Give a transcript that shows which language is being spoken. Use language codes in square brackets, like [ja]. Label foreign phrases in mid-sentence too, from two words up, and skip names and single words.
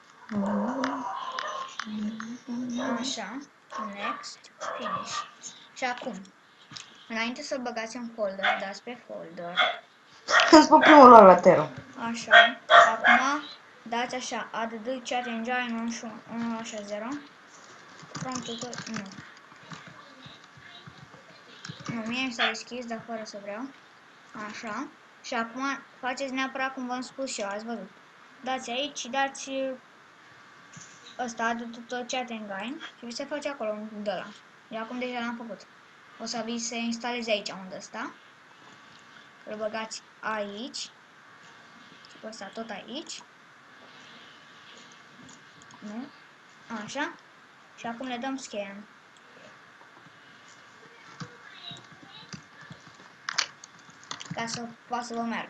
[ro] Așa. [en] Next. Finish. [ro] Și acum, înainte să-l băgați în folder, dați pe folder. Când spun primul la Tero. Așa. Acum dați așa, [en] add chat engine 180. From tutor, [ro] nu. Nu, mie mi s-a deschis, dar fără să vreau. Așa. Și acum faceți neapărat cum v-am spus și eu, ați văzut. Dați aici și dați ăsta, [en] add tutor chat engine [ro] și vi se face acolo un de ăla. Eu acum deja l-am făcut. O să vi se instaleze aici unde ăsta. Îl băgați aici. Și pe ăsta tot aici. Nu? Așa. Și acum le dăm scan. Ca să poată să vă meargă.